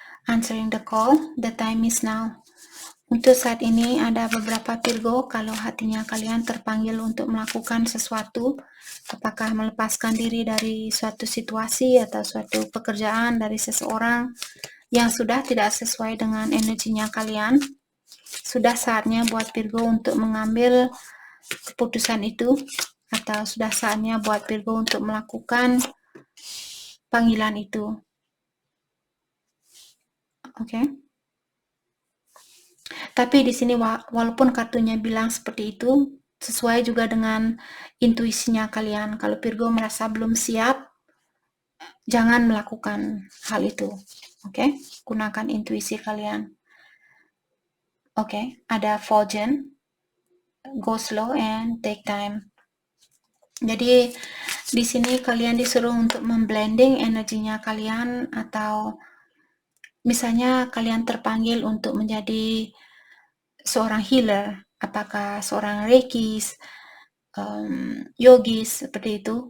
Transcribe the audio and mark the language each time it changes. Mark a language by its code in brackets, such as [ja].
[en] Answering the call, the time is now. [id] Untuk saat ini ada beberapa Virgo, kalau hatinya kalian terpanggil untuk melakukan sesuatu, apakah melepaskan diri dari suatu situasi atau suatu pekerjaan dari seseorang yang sudah tidak sesuai dengan energinya kalian, sudah saatnya buat Virgo untuk mengambil keputusan itu, atau sudah saatnya buat Virgo untuk melakukan panggilan itu. Oke. Tapi di sini walaupun kartunya bilang seperti itu, sesuai juga dengan intuisinya kalian. Kalau Virgo merasa belum siap, jangan melakukan hal itu. Oke? Gunakan intuisi kalian. Oke, ada Fogen, [en] go slow and take time. [id] Jadi di sini kalian disuruh untuk memblending energinya kalian, atau misalnya kalian terpanggil untuk menjadi seorang healer, apakah seorang reikis, yogis, seperti itu.